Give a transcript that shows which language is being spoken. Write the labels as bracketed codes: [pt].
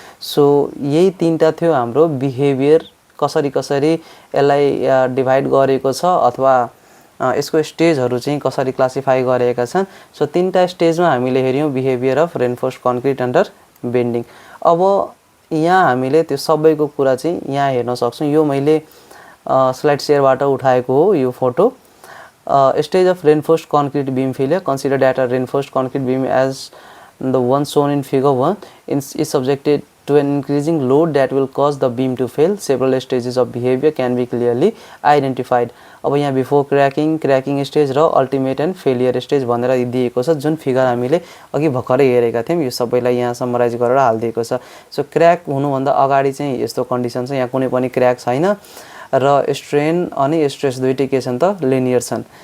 [ne] So यही तीनटा थियो हाम्रो बिहेभियर, कसरी यसलाई डिभाइड गरेको छ अथवा यसको स्टेजहरू चाहिँ कसरी क्लासिफाई गरेका छन्। सो तीनटा स्टेजमा हामीले हेऱ्यौँ [en] Behaviour of reinforced concrete under bending. [ne] अब यहाँ हामीले त्यो सबैको कुरा चाहिँ यहाँ हेर्न सक्छौँ। यो मैले स्लाइड सेयरबाट उठाएको हो यो photo. [en] Stage of reinforced concrete beam failure. Consider that a reinforced concrete beam as the one shown in figure 1 is subjected to an increasing load that will cause the beam to fail. Several stages of behavior can be clearly identified. [ne] अब यहाँ before क्रैकिङ stage र ultimate and failure stage भनेर दिएको छ, जुन figure हामीले अघि भर्खरै हेरेका थियौँ। यो सबैलाई यहाँ समराइज गरेर हालिदिएको छ। सो क्र्याक हुनुभन्दा अगाडि चाहिँ यस्तो कन्डिसन छ, यहाँ कुनै पनि क्र्याक छैन र स्ट्रेन अनि स्ट्रेस दुईटै के छन् त लिनियर छन्।